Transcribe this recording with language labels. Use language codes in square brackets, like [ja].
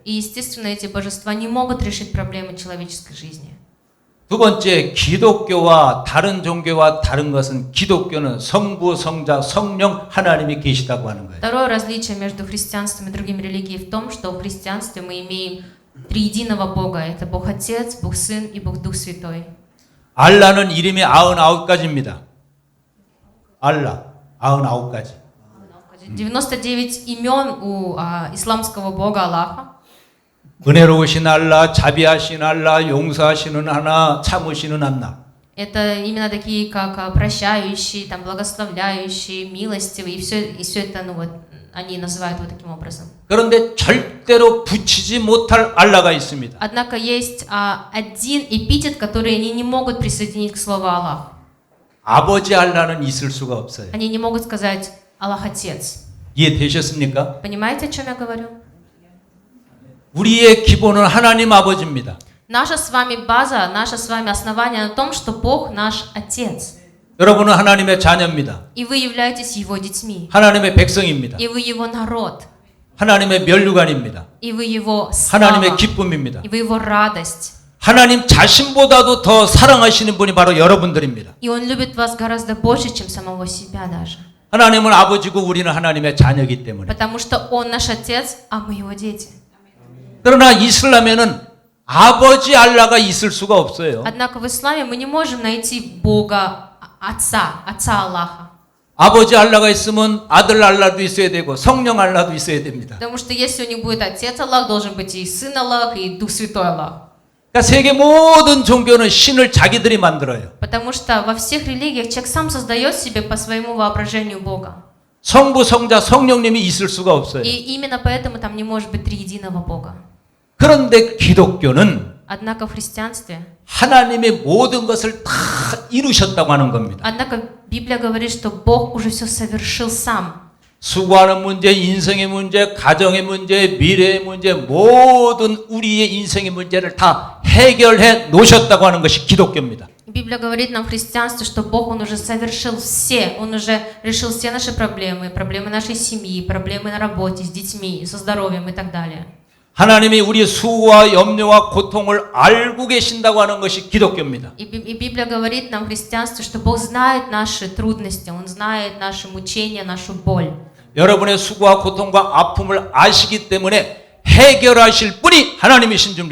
[ru] И, естественно, эти божества не могут решить проблемы человеческой жизни. [ko] 두 번째, 기독교와 다른 종교와 다른 것은 기독교는 성부, 성자, 성령 하나님이 계시다고 하는 거예요. [ru] Второе различие между христианством и другими религиями в том, что в христианстве мы имеем триединого Бога. Это Бог Отец, Бог Сын и Бог Дух Святой. [ko] 알라는 이름이 99가지입니다. 알라, 99가지. [ru] 99 имен у исламского Бога Аллаха. [ko] 은혜로우신 알라, 자비하신 알라, 용서하시는 하나, 참으시는 하나. [ru] Это именно такие, как прощающий, там, благословляющий, милостивый, и все это, ну вот, они называют вот таким образом. [ko] 그런데 절대로 붙이지 못할 알라가 있습니다. [ru] Однако есть один эпитет, который они не могут присоединить к слову Аллах. [ko] 아버지 알라는 있을 수가 없어요. [ru] Они не могут сказать Аллах Отец. [ko] 이해되셨습니까? [ru] Понимаете, о чем я говорю? [ko] 우리의 기본은 하나님 아버지입니다. [ru] Наша с вами база, наше с вами основание на том, что Бог наш Отец. [ko] 여러분은 하나님의 자녀입니다. [ru] И вы являетесь Его детьми. [ko] 하나님의 백성입니다. [ru] И вы Его народ. [ko] 하나님의 면류관입니다. [ru] И вы Его слава. [ko] 하나님의 기쁨입니다. [ru] И вы Его радость. [ko] 하나님 자신보다도 더 사랑하시는 분이 바로 여러분들입니다. [ru] И Он любит вас гораздо больше, чем самого себя даже. [ko] 하나님은 아버지고 우리는 하나님의 자녀이기 때문에. [ru] Потому что Он наш Отец, а мы Его дети. [ko] 그러나 이슬람에는 아버지 알라가 있을 수가 없어요. [ru] Однако в исламе мы не можем найти Бога Отца Аллаха. [ko] 아버지 알라가 있으면 아들 알라도 있어야 되고 성령 알라도 있어야 됩니다. [ru] Потому что если у них будет Отец Аллах, должен быть и Сын Аллах, и Дух Святой Аллах. [ko] 그러니까 세계 모든 종교는 신을 자기들이 만들어요. [ru] Потому что во всех религиях человек сам создает себе по своему воображению Бога. [ko] 성부, 성자, 성령님이 있을 수가 없어요. [ru] И именно поэтому там не может быть триединого Бога. [ko] 그런데 기독교는 [ru] Однако в христианстве, [ko] 하나님의 모든 것을 다 이루셨다고 하는 겁니다. [ru] однако Библия говорит, что Бог уже все совершил сам. [ko] 수고하는 문제, 인생의 문제, 가정의 문제, 미래의 문제, 모든 우리의 인생의 문제를 다 해결해 놓으셨다고 하는 것이 기독교입니다. [ru] Библия говорит нам в христианстве, что Бог, Он уже совершил все, Он уже решил все наши проблемы, проблемы нашей семьи, проблемы на работе, с детьми, со здоровьем и так далее. [ko] 하나님이 우리의 수고와 염려와 고통을 알고 계신다고 하는 것이 기독교입니다. [ru] И Библия говорит нам в христианстве, что Бог знает наши трудности, Он знает наши мучения, нашу боль. [ko] 여러분의 수고와 고통과 아픔을 아시기 때문에 해결하실 분이 하나님이신 줄